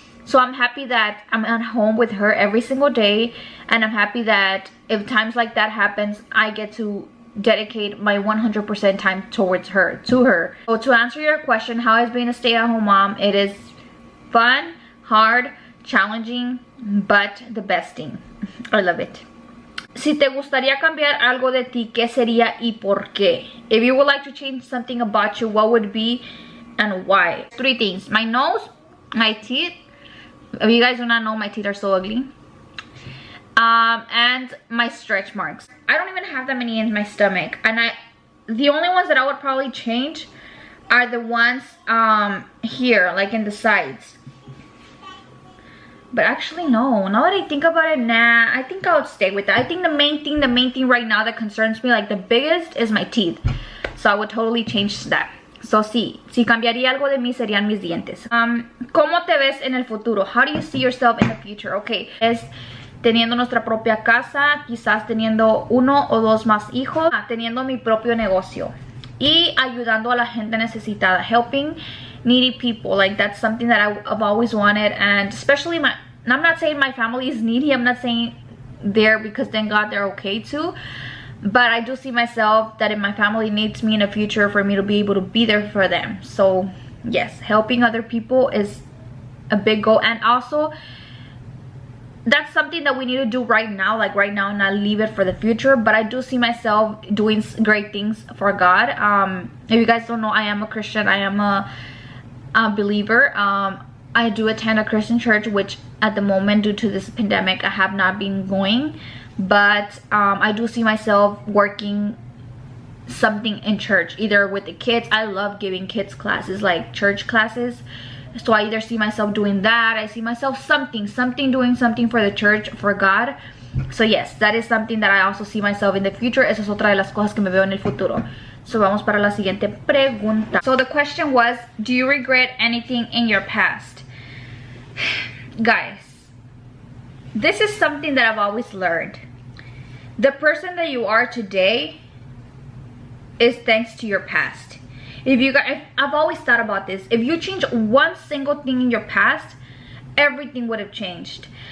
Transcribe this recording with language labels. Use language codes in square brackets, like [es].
[en] So I'm happy that I'm at home with her every single day, and I'm happy that if times like that happens, I get to dedicate my 100% time towards her, to her. So to answer your question, how is being a stay-at-home mom? It is fun, hard, challenging, but the best thing. I love it. [es] Si te gustaría cambiar algo de ti, ¿qué sería y por qué? [en] If you would like to change something about you, what would it be and why? 3 things. My nose, my teeth. If you guys do not know, my teeth are so ugly. And my stretch marks. I don't even have that many in my stomach, and the only ones that I would probably change are the ones here, like in the sides. But actually no, now that I think about it, nah, I think I would stay with that. I think the main thing right now that concerns me, like the biggest, is my teeth. So I would totally change that. [es] So sí, si cambiaría algo de mí serían mis dientes. ¿Cómo te ves en el futuro? [en] How do you see yourself in the future? [es] Okay, es teniendo nuestra propia casa, quizás teniendo 1 o 2 más hijos, teniendo mi propio negocio y ayudando a la gente necesitada, [en] helping needy people. Like that's something that I've always wanted, and especially I'm not saying my family is needy. I'm not saying there because thank God they're okay too. But I do see myself that if my family needs me in the future, for me to be able to be there for them. So yes, helping other people is a big goal. And also, that's something that we need to do right now, like right now, not leave it for the future. But I do see myself doing great things for God. If you guys don't know, I am a Christian. I am a believer. I do attend a Christian church, which at the moment, due to this pandemic, I have not been going. But I do see myself working something in church, either with the kids. I love giving kids classes, like church classes. So I either see myself doing that, I see myself doing something for the church, for God. So yes, that is something that I also see myself in the future. [es] Esa es otra de las cosas que me veo en el futuro. So vamos para la siguiente pregunta. [en] So the question was, do you regret anything in your past? Guys, this is something that I've always learned. The person that you are today is thanks to your past. I've always thought about this. If you change one single thing in your past, everything would have changed.